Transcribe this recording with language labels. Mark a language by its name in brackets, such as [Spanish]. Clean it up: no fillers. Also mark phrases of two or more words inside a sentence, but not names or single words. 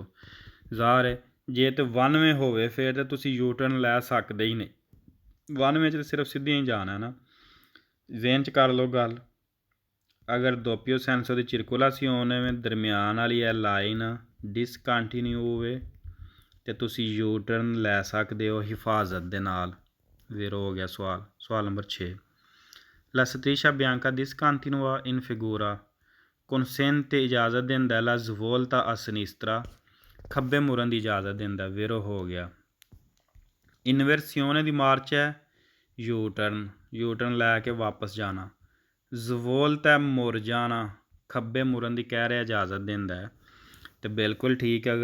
[Punjabi] ਜ਼ਾਹਰ ਹੈ ਜੇ ਤਾਂ 92 ਹੋਵੇ ਫਿਰ ਤਾਂ ਤੁਸੀਂ ਯੂ-ਟਰਨ ਲੈ ਸਕਦੇ ਹੀ ਨਹੀਂ, 92 'ਚ ਤਾਂ ਸਿਰਫ ਸਿੱਧੀਆਂ ਹੀ ਜਾਣਾ ਨਾ। ਜ਼ੇਨ 'ਚ ਕਰ ਲਓ ਗੱਲ। ਅਗਰ [Italian] doppio senso di circolazione [Punjabi] ਦਰਮਿਆਨ ਵਾਲੀ ਇਹ ਲਾਈਨ ਡਿਸਕੰਟੀਨਿਊ ਹੋਵੇ ਅਤੇ ਤੁਸੀਂ ਯੂ-ਟਰਨ ਲੈ ਸਕਦੇ ਹੋ ਹਿਫਾਜ਼ਤ ਦੇ ਨਾਲ। ਵੇਰੋ ਹੋ ਗਿਆ ਸਵਾਲ। ਸਵਾਲ ਨੰਬਰ 6। [Italian] La striscia bianca discontinua in figura consente [Punjabi] ਇਜਾਜ਼ਤ ਦਿੰਦਾ [Italian] la svolta a sinistra [Punjabi] ਖੱਬੇ ਮੁੜਨ ਦੀ ਇਜਾਜ਼ਤ ਦਿੰਦਾ। ਵੇਰੋ ਹੋ ਗਿਆ। [Italian] inversione di marcia [Punjabi] ਹੈ ਯੂ-ਟਰਨ ਲੈ ਕੇ ਵਾਪਸ ਜਾਣਾ। ਜ਼ਵੋਲਤਾ ਮੁੜ ਜਾਣਾ, ਖੱਬੇ ਮੁੜਨ ਦੀ ਕਹਿ ਰਿਹਾ ਇਜਾਜ਼ਤ ਦਿੰਦਾ ਹੈ ਅਤੇ ਬਿਲਕੁਲ ਠੀਕ ਹੈ।